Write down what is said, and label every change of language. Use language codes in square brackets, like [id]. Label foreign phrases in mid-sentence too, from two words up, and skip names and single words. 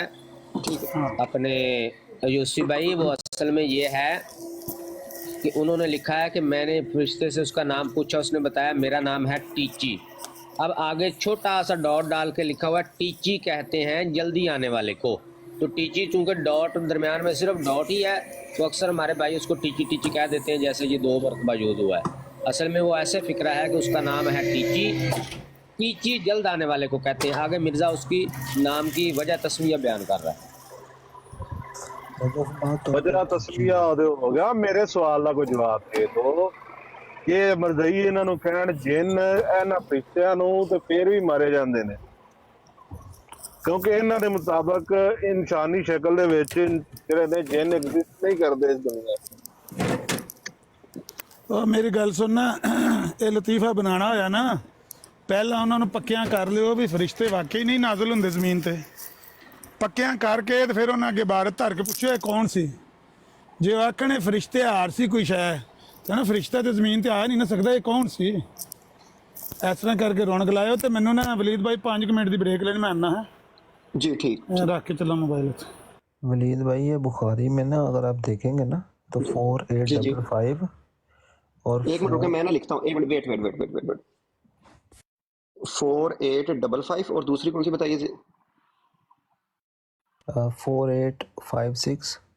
[ur] ٹھیک ہے اپنے یوسی بھائی، وہ اصل میں یہ ہے کہ انہوں نے لکھا ہے کہ میں نے فرشتے سے اس کا نام پوچھا، اس نے بتایا میرا نام ہے ٹیچی. اب آگے چھوٹا سا ڈاٹ ڈال کے لکھا ہوا ہے ٹیچی کہتے ہیں جلدی آنے والے کو. تو ٹیچی چونکہ ڈاٹ درمیان میں صرف ڈاٹ ہی ہے تو اکثر ہمارے بھائی اس کو ٹیچی ٹیچی کہہ دیتے ہیں، جیسے یہ 2 مرتبہ یوز ہوا ہے۔ اصل میں وہ ایسے فکرہ ہے کہ اس کا نام ہے ٹیچی، ٹیچی جلد آنے والے کو کہتے ہیں۔ آگے مرزا اس کی نام کی وجہ تسمیہ بیان کر رہا ہے۔ وجہ تسمیہ ہو گیا، میرے سوال کا کوئی جواب دے دو کہ [pa] مرزائی انہاں نوں کہن جن انہاں فرشتیاں نوں تے پھر بھی مارے جاندے نے، کیونکہ انہاں دے مطابق انسانی شکل دے وچ جڑے نے جن ایگزسٹ نہیں کردے اس دنیا۔ ਉਹ ਮੇਰੀ ਗੱਲ ਸੁਣਨਾ, ਇਹ ਲਤੀਫਾ ਬਣਾਉਣਾ ਹੋਇਆ ਨਾ ਪਹਿਲਾਂ ਉਹਨਾਂ ਨੂੰ ਪੱਕਿਆਂ ਕਰ ਲਿਓ ਵੀ ਫਰਿਸ਼ਤੇ ਵਾਕਈ ਨਹੀਂ ਨਾਜ਼ਲ ਹੁੰਦੇ ਜ਼ਮੀਨ ਤੇ। ਪੱਕਿਆਂ ਕਰਕੇ ਤੇ ਫਿਰ ਉਹਨਾਂ ਅੱਗੇ ਇਬਾਰਤ ਧਰ ਕੇ ਪੁੱਛਿਓ ਇਹ ਕੌਣ ਸੀ। ਜੇ ਉਹ ਆਖਣੇ ਫਰਿਸ਼ਤੇ ਹਾਰ ਸੀ ਕੋਈ ਸ਼ੈ ਤਾਂ ਨਾ ਫਰਿਸ਼ਤਾ ਤੇ ਜ਼ਮੀਨ ਤੇ ਆ ਨਹੀਂ ਨਾ ਸਕਦਾ, ਇਹ ਕੌਣ ਸੀ। ਇਸ ਤਰ੍ਹਾਂ ਕਰਕੇ ਰੌਣਕ ਲਾਇਓ। ਤੇ ਮੈਨੂੰ ਨਾ ਵਲੀਦ ਭਾਈ 5 ਮਿੰਟ ਦੀ ਬ੍ਰੇਕ ਲੈਣੀ, ਮੈਂ ਆਉਣਾ ਹੈ [ur] جی ٹھیک [pa] ਰੱਖ ਕੇ ਚੱਲਾਂ موبائل। [ur] ولید بھائی یہ بخاری میں نا اگر آپ دیکھیں گے نا تو 4855 اور ایک منٹ رکے، میں نا لکھتا ہوں، ایک منٹ، ویٹ 4855 اور دوسری کون سی بتائیے؟ 4856